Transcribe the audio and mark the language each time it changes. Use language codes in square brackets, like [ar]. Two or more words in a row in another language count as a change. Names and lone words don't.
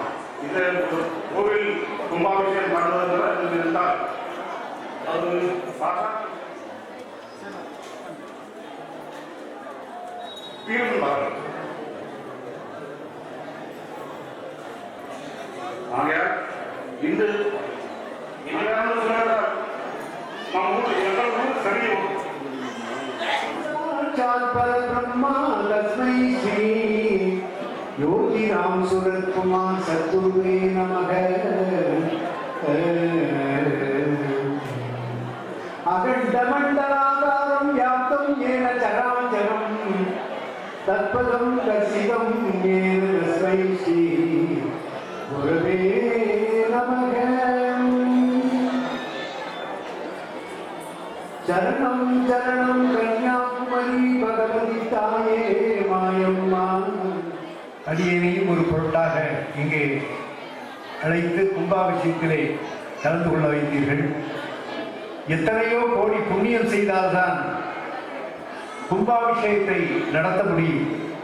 [ta] இது ஒரு கோவில் கும்பாபிஷேகம் பண்ணுவதில் இருந்தால் அது தீர்வு பாருங்கள். ஆகையால் இன்று [sa] ब्रह्मा लक्ष्मी श्री योगी राम सूरत कुमार सद्गुरुवे नमः। अखंडमंडलाकारं व्याप्तं येन चराचरं तत्पदं दर्शितं येन तस्मै श्री गुरवे नमः। चरणं चरणं कन्याकुमारी भगवती ताये मायम्मा। [ta] அடியேனையும் ஒரு பொருட்டாக இங்கே அழைத்து கும்பாபிஷேகத்திலே கலந்து கொள்ள வைத்தீர்கள். எத்தனையோ கோடி புண்ணியம் செய்தால்தான் கும்பாபிஷேகத்தை நடத்த முடியும்.